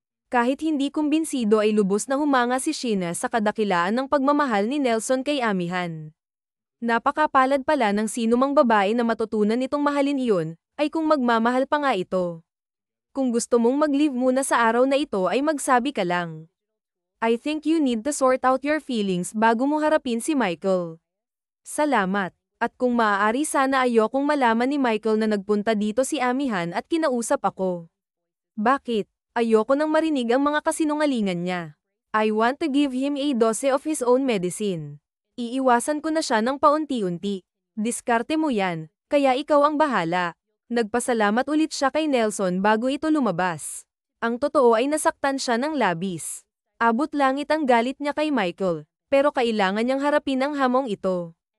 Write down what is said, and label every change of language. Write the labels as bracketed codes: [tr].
[tl] Kahit hindi kumbinsido ay lubos na humanga si Sheena sa kadakilaan ng pagmamahal ni Nelson kay Amihan. Napakapalad pala ng sinumang babae na matutunan itong mahalin iyon, ay kung magmamahal pa nga ito. Kung gusto mong mag-leave muna sa araw na ito ay magsabi ka lang. [en] I think you need to sort out your feelings [tl] bago mo harapin si Michael. Salamat. At kung maaari sana ayokong malaman ni Michael na nagpunta dito si Amihan at kinausap ako. Bakit? Ayoko nang marinig ang mga kasinungalingan niya. [en] I want to give him a dose of his own medicine. [tl] Iiwasan ko na siya ng paunti-unti. Diskarte mo yan, kaya ikaw ang bahala. Nagpasalamat ulit siya kay Nelson bago ito lumabas. Ang totoo ay nasaktan siya ng labis. Abot langit ang galit niya kay Michael, pero kailangan niyang harapin ang hamong ito.